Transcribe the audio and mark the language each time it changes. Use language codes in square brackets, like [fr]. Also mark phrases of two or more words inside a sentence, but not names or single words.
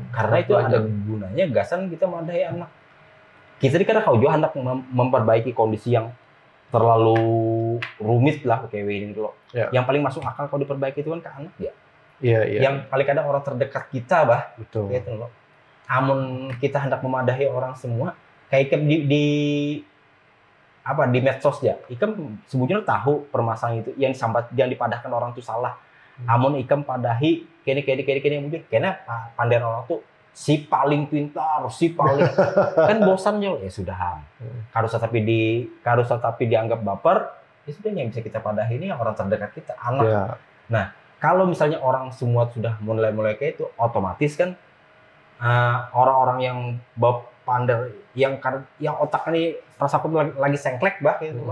[bjn] Karena itu ada gunanya gasan kita madahi anak. Kita kadang kau juga hendak memperbaiki kondisi yang terlalu rumit lah kayak ini loh. [id] Ya. Yang paling masuk akal kalau diperbaiki itu kan ke anak ya. Iya. Yang paling kadang orang terdekat kita bah. Betul. Gitu loh. [bjn] Amun kita hendak memadahi orang semua kayak di medsos ya. Ikam sebetulnya tahu permasalahan itu yang dipadahkan orang itu salah. Amun ikam padahi kene mungkin karena pandai orang tuh si paling pintar, si paling kan bosan ya sudah. [id] Harus tapi dianggap baper, ya sudah yang bisa kita padahi ini orang terdekat kita, anak. Ya. Nah, kalau misalnya orang semua sudah mulai kayak itu, otomatis kan orang-orang yang pandai, yang otak ini rasa aku lagi sengklek bah, gitu.